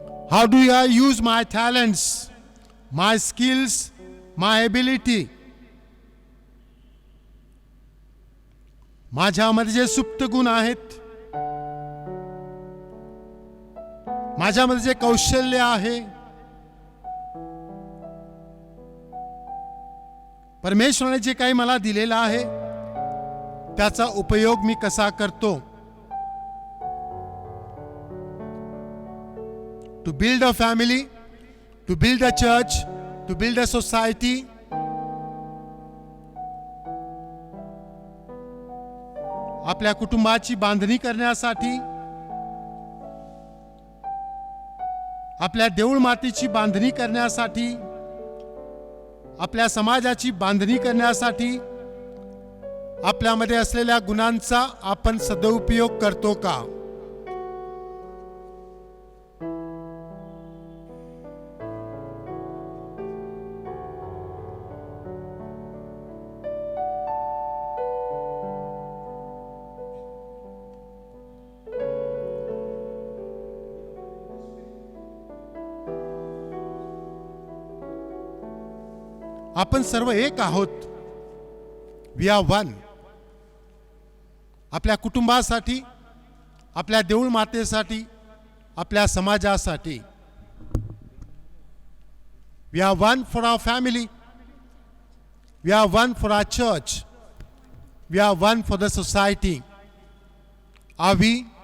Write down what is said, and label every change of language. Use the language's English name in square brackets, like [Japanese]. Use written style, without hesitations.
[English] How do I use my talents, my skills, my ability? [Marathi] माझ्यामध्ये जे सुप्त गुण आहेत, माझ्यामध्ये जे कौशल्य आहे, परमेश्वराने जे काही मला दिलेलं आहे त्याचा उपयोग मी कसा करतो? [English] To build a family, to build a church, to build a society. [Marathi] आपल्या कुटुंबाची बांधणी करण्यासाठी, आपल्या देऊळ मातीची बांधणी करण्यासाठी, आपल्या समाजाची बांधणी करण्यासाठी आपल्यामध्ये असलेल्या गुणांचा आपण सदुपयोग करतो का? आपण सर्व एक आहोत. [English] We are one. [Marathi] आपल्या कुटुंबासाठी, आपल्या देऊळ मातेसाठी, आपल्या समाजासाठी. [English] We are one for our family. We are one for our church. We are one for the society. Are we?